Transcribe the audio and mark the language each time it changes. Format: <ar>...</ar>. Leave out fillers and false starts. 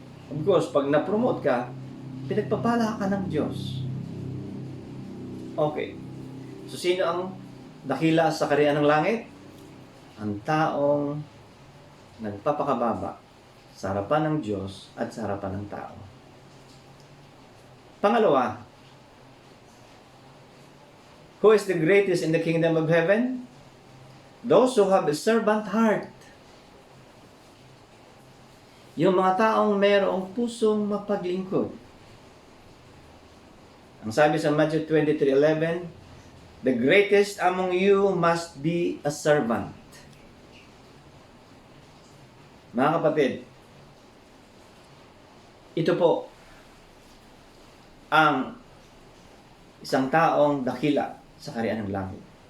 <en>Of course,</en> <tl>pag na-promote ka, pinagpapala ka ng Diyos. Okay. So, sino ang dakila sa kaharian ng langit? Ang taong nagpapakababa sa harapan ng Diyos at sa harapan ng tao.</tl> <en>Pangalawa, who is the greatest in the kingdom of heaven? Those who have a servant heart.</en> <tl>Yung mga taong mayroong pusong mapaglingkod. Ang sabi sa</tl> <en>Matthew 23:11, the greatest among you must be a servant.</en> <tl>Mga kapatid, ito po ang isang taong dakila sa kaharian ng langit.</tl>